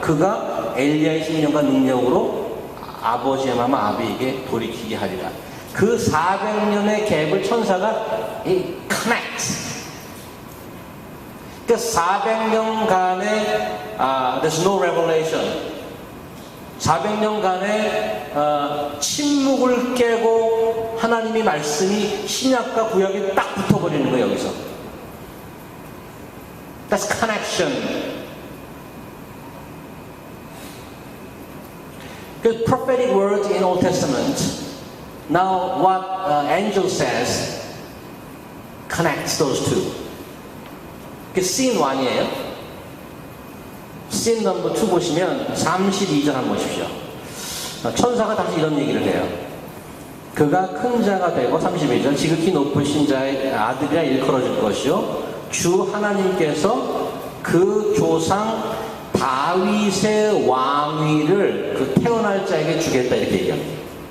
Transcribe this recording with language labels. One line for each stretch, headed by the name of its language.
Korean: 그가 엘리야의 심령과 능력으로 아버지의 마음 아비에게 돌이키게 하리라. 그 400년의 갭을 천사가 connects. 그 400년간의
English: there's no revelation.
Korean: 400년간의 침묵을 깨고 하나님의 말씀이 신약과 구약에 딱 붙어버리는 거예요. 여기서.
English: That's connection. The prophetic word in Old Testament. Now what angel says connects those two.
Korean: 그 scene 1이에요. scene number 2 보시면 32절 한번 보십시오. 천사가 다시 이런 얘기를 해요. 그가 큰 자가 되고 32절 지극히 높으신 자의 아들이라 일컬어질 것이요 주 하나님께서 그 조상 다윗의 왕위를 그 태어날 자에게 주겠다 이렇게 얘기합니다.